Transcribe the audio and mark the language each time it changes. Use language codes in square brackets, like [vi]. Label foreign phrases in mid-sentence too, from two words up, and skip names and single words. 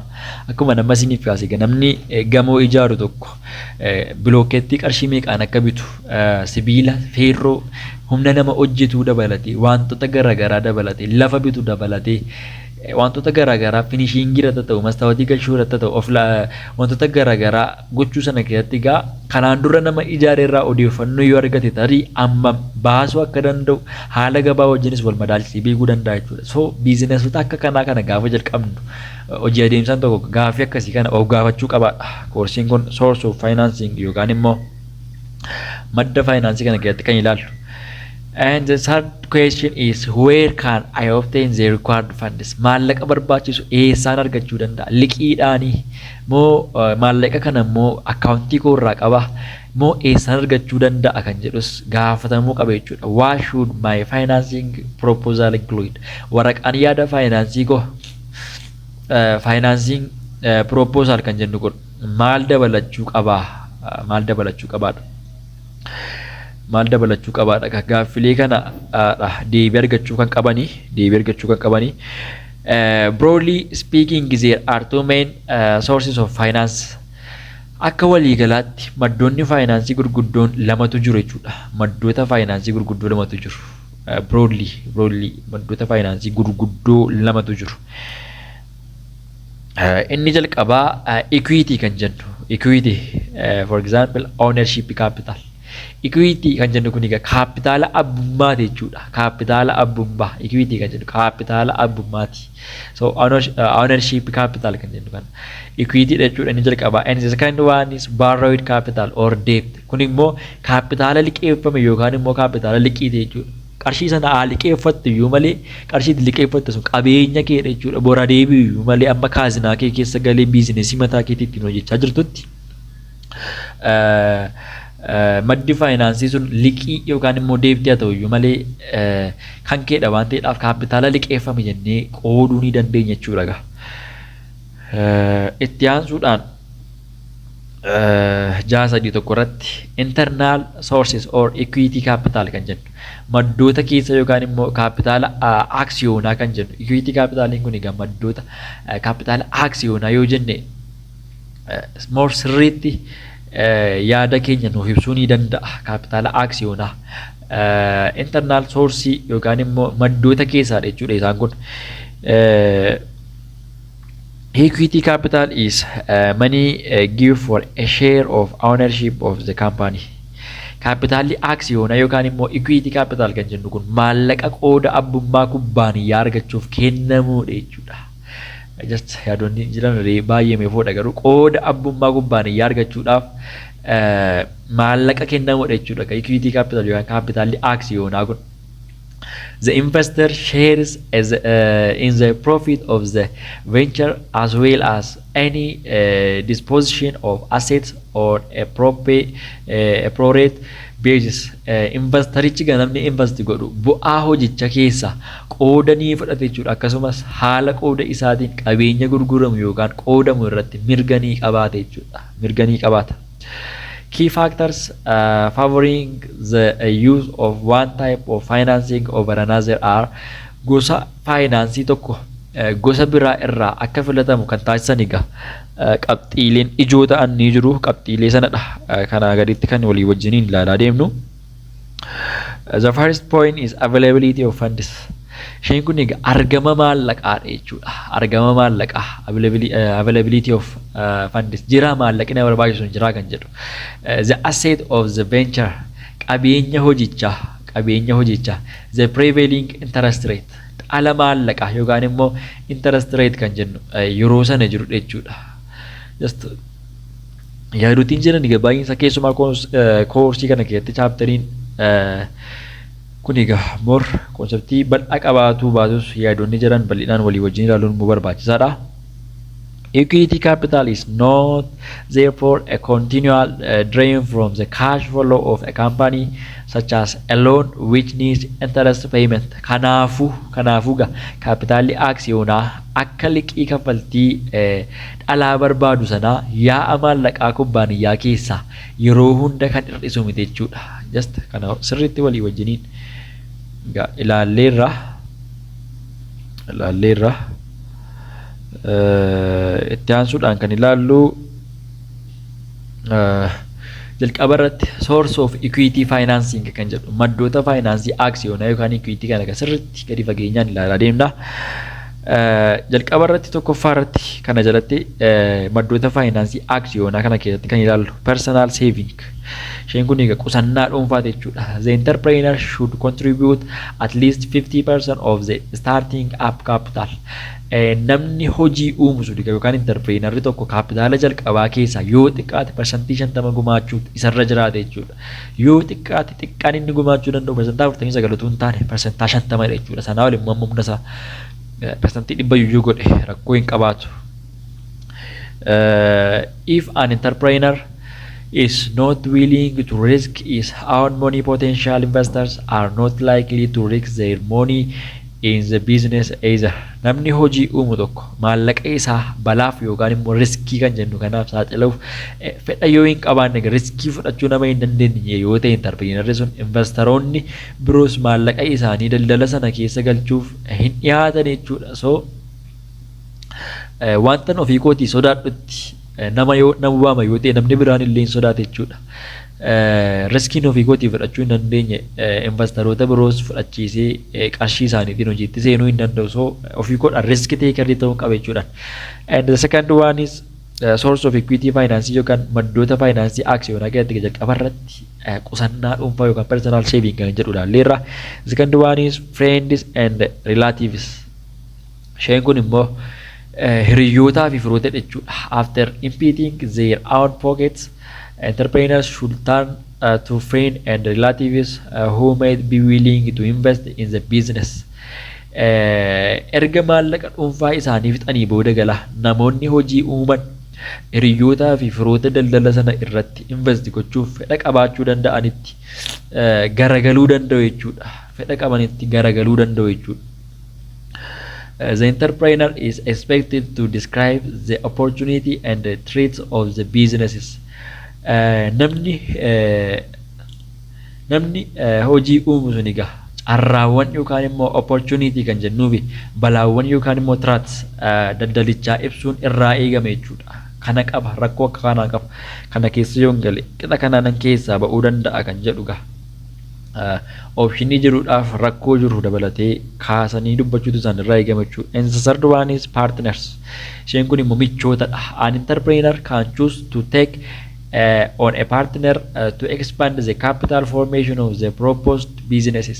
[om] Akkuma nama isiniif kaase namni gamoo ijaaru tokko bilookeettii qarshii meeqaan akka bitu sibiila feerroo humna nama hojjetuu dabalatee wantoota garaagaraa dabalatee lafa bitu dabalatee wantoota garaagaraa finishiingii irratti ta'u mastaawotii galchuu irratti ta'u wantoota garaagaraa gochuu sana keessatti gaa kanaan dura nama ijaare irraa odeeffannoo yoo argate tarii amma baasuu akka danda'u haala gabaa wajjinis wal madaalchisee beekuu danda'a jechuudha. So biizineesota akka kanaa kana gaafa jalqabnu hojii adeemsaan tokko gaafii akkasii kana of gaafachuu qabaadha. Koorsiin kun [en] source of financing [om] yookaan immoo madda faayinaansii kana keessatti kan ilaallu. [en] And the third question is where can I obtain the required funds? [om] Maallaqa barbaachisu eessaan argachuu danda'a? Liqiidhaanii moo maallaqa kana moo akkaawuntii koo irraa qaba moo eessaan argachuu danda'a kan jedhus gaafatamuu qaba jechuudha. [en] What should my financing proposal include? [om] Waraqaan yaada faayinaansii koo [en] financing proposal [om] kan jennu kun maal dabalachuu qabaa? Maal dabalachuu qabaadha? Maal dabalachuu qabaadha? Gaaffilee kana deebii argachuu kan qabanii. [en] Broadly speaking, there are two main sources of finance. [om] Akka waliigalaatti maddoonni faayinaansii gurguddoon lamatu jiru jechuudha. Maddoota faayinaansii gurguddoo lamatu jiru. Broadly maddoota faayinaansii gurguddoo lamatu jiru. Inni jalqabaa equity kan jennu. [en] Equity, for example, ownership capital. [om] Equity kan jennu kun egaa kaapitaala abbummaati jechuudha. Kaapitaala abbummaa. Equity kan jennu kaapitaala abbummaati. So [en] ownership capital [om] kan jennu kana. Equity jechuudha inni jalqabaa. [en] And the second one is borrowed capital or debt. [om] Kun immoo kaapitaala liqeeffame yookaan immoo kaapitaala liqiite jechuudha. Qarshii sana liqeeffattu iyyuu malee qarshii liqeeffattu sun qabeenya kee jechuudha. Bora deebi'u iyyuu malee amma kaazinaa kee keessa galee biizineesii mataa keetii ittiin hojjechaa jirtutti. maddi faayinaansii sun liqii yookaan immoo deebitee haa ta'u iyyuu malee kan keedha waan ta'eedhaaf kaapitaala liqeeffame jennee qooduu ni dandeenya jechuudha. Itti aansuudhaan jaasadii tokko irratti [en] internal sources or equity capital [om] kan jennu maddoota keessa yookaan immoo kaapitaala aksiyoonaa kan jennu [en] equity capitaliin [om] kun egaa maddoota kaapitaala aksiyoonaa yoo jenne more sirriitti yaada keenya nuuf ibsuu ni danda'a kaapitaala aksiyoonaa [en] internal source [om] yookaan immoo maddoota keessaadha jechuudha isaan kun. [en] Equity capital is money given for a share of ownership of the company. [om] Kaapitaalli aksiyoonaa yookaan immoo [en] equity capital [om] kan jennu kun maallaqa qooda abbummaa kubbaaniyyaa argachuuf kennamuudha jechuudha. Just yaadonni jiran baay'ee meefoodha garuu qooda abbummaa kubbaaniyyaa argachuudhaaf maallaqa kennamuudha jechuudha. [en] Equity capital [om] yookaan kaapitaalli aksiyoonaa kun. [en] The investor shares as, in the profit of the venture as well as any disposition of assets on a prorate basis. [om] Investorichi namni invest godhu bu'aa hojicha keessa qooda ni fudhata jechuudha. Akkasumas haala qooda isaatiin qabeenya gurguramu yookaan qoodamu irratti mirga ni qabaata jechuudha. Mirga ni qabaata. [en] Key factors favoring the use of one type of financing over another are [om] gosa finaansii tokko gosa biraa irraa akka filatamu kan taasisan egaa qabxiileen ijoo ta'an ni jiru. Qabxiilee sanadha kana gaditti kan walii wajjiniin ilaalaa deemnu. [en] The first point is availability of funds. [om] Isheen kun egaa argama maallaqaadha jechuudha. Argama maallaqaa [en] availability of funds [om] jira maallaqni barbaachisu jira kan jedhu. [en] The asset of the venture [om] qabeenya hojichaa [en] the prevailing interest rate [om] dhala maallaqaa yookaan immoo [en] interest rate [om] kan jennu yeroo sana jiru jechuudha. Just yaaduutiin jiran egaa baay'insa keessumaa koorsii kana keessatti chaapteriin kun egaa more konseptii bal'aa qabaatu baatus yaadonni jiran bal'inaan walii wajjin ilaaluun nu barbaachisaadha. [en] Equity capital is not therefore a continual drain from the cash flow of a company such as a loan which needs interest payment. [om] Kanaafuu kaapitaalli aksiyoonaa akka liqii kaffaltii dhalaa barbaadu sanaa yaa'a maallaqaa kubbaaniyyaa keessaa yeroo hunda kan hir'isu miti jechuudha. Just kana sirriitti walii wajjiniin ilaalleerra itti aansuudhaan kan ilaallu jalqaba irratti [en] source of equity financing [om] kan jedhu maddoota faayinaansii aksiyoonaa yookaan equity kana sirriitti gadi fageenyaan ilaalaa deemna. Jalqaba irratti tokkoffaa irratti kana jalatti maddoota faayinaansii aksiyoonaa kana keessatti kan ilaallu [en] personal saving. [om] Isheen kun egaa qusannaa dhuunfaa jechuudha. [en] The entrepreneur should contribute at least 50% of the starting up capital. [om] Namni hojii uumusu yookaan entrepreneurri tokko kaapitaala jalqabaa keessaa yoo xiqqaate parsantii 50 gumaachuu isarra jiraate jechuudha. Yoo xiqqaate xiqqaan inni gumaachuu danda'u parsantaa 49 utuu hin taane parsantaa 50 jechuudha. Sanaa waliin humna isaa parsantii 100 godhe rakkoo hin qabaatu. [en] If an entrepreneur is not willing to risk his own money, potential investors are not likely to risk their money in the business either. [om] Namni hojii uumu tokko maallaqa isaa balaaf yookaan immoo riskii kan jennu kanaaf saaxiluuf fedha yoo hin qabaanne riskii fudhachuu nama hin dandeenye yoo ta'e entrepreneurri sun investoroonni biroos maallaqa isaanii daldala sana keessa galchuuf hin dhiyaatan jechuudha. So wantan ofii kootii sodaadhutti nama waama yoo ta'e namni biraan illee hin sodaate jechuudha. Riskiin ofii kootii fudhachuu hin dandeenye investoroota biroos fudhachiisee qarshii isaaniitiin hojiitti seenuu hin danda'u. So ofii koodhaan riski teekarrii ta'uu qaba jechuudha. [en] And the second one is source of equity finance [om] yookaan maddoota faayinaansii aksiyoonaa keessatti jalqaba irratti qusannaa dhuunfaa yookaan [en] personal saving [om] kan jedhu ilaalleerra. [en] The second one is friends and relatives. [om] Isheen kun immoo hiriyootaa fi firoota jechuudha. [en] After emptying their own pockets, entrepreneurs should turn to friends and relatives who might be willing to invest in the business. [om] Erga maallaqa dhuunfaa isaanii fixanii booda gala namoonni hojii uuman hiriyootaa fi firoota daldala sana irratti invest gochuuf fedha qabaachuu danda'anitti garagaluu danda'u jechuudha. Fedha qabanitti garagaluu danda'u jechuudha. [en] The entrepreneur is expected to describe the opportunity and the threats of the businesses. [om] Namni hojii uumu sun egaa carraawwan yookaan immoo opportunity kan jennuufi balaawwan yookaan immoo threats daldalichaa ibsuun irraa eegame jechuudha. Kana qaba rakkoo akka kanaa qaba. Kana keessa yoo hin galle qixa kanaan keessaa ba'uu danda'a kan jedhu gaa. Optionii jiruudhaaf rakkoo jiru dabalatee kaasanii dubbachuutu isaan irraa eegame jechuudha. [en] And the third one is partners. [om] Isheen kun immoo michootadha. [en] An entrepreneur can choose to take on a partner to expand the capital formation of the proposed businesses.